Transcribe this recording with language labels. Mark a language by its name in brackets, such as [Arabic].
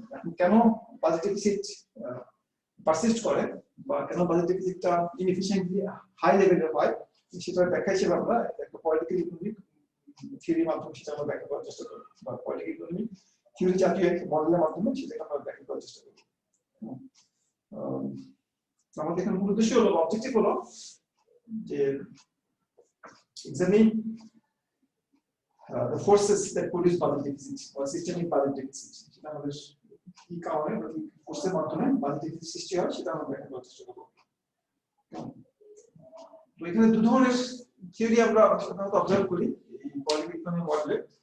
[Bangla] এখন কেন budget deficit persist করে বা কেন বাজেট ডেফিসিটটা ইনএফিশিয়েন্টলি হাই লেভেলের হয়, সেটা ব্যাখ্যা হিসেবে আমরা একটা পলিটিক্যাল ইকোনমিক থিওরির মাধ্যমে সেটা আমরা ব্যাখ্যা করার চেষ্টা করি, বা পলিটিক্যাল ইকোনমিক থিওরি জাতীয় এক মডেলের মাধ্যমে সেটাকে আমরা ব্যাখ্যা করার চেষ্টা করি। আমাদের এখানে মূল উদ্দেশ্য হলো, অবজেক্টিভ হলো যে [English] examine the forces that produce budget deficit or systemic budget deficit. [Bangla] সেটা আমাদের কি কারণে বা কি ফোর্সের মাধ্যমে বাজেট ডেফিসিট সৃষ্টি হয় সেটা আমরা ব্যাখ্যা করার চেষ্টা করব। তো এখানে দুই ধরনের থিওরি আমরা সাধারণত অবজার্ভ করি এই পলিটিক্যাল ইকোনমি মডেলে।